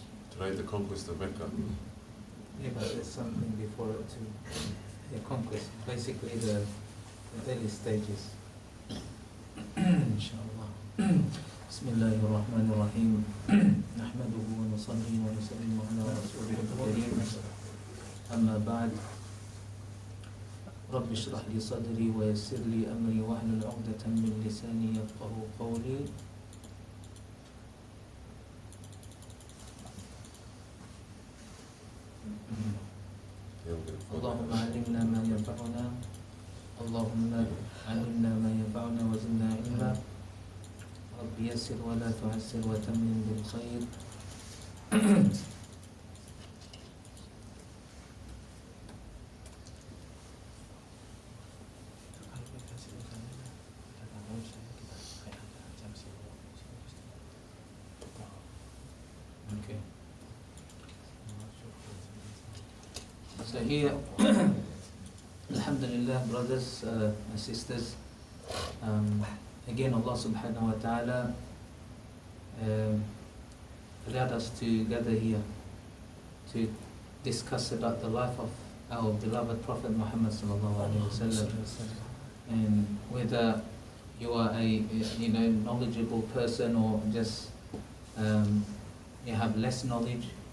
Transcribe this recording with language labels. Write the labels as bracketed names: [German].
[English] Today, the conquest of Mecca. Yeah, but there's something before it too. The conquest, basically the early stages. Inshallah. [Arabic] بسم الله الرحمن الرحيم نحمده ونصلي ونسلم على رسوله الكريم أما بعد رب اشرح لي صدري ويسر لي أمري واحلل عقدة من لساني يفقه قولي [English] Yeah, we're gonna follow [Arabic] اللهم [English] that. [Arabic] علمنا ما ينفعنا اللهم علمنا ما ينفعنا وزدنا علما رب يسر ولا تعسر وتمم بالخير Okay. [English] So here, Alhamdulillah, brothers and sisters, again Allah subhanahu wa ta'ala allowed us to gather here to discuss about the life of our beloved Prophet Muhammad sallallahu alaihi wasallam, and whether you are a knowledgeable person or just you have less knowledge.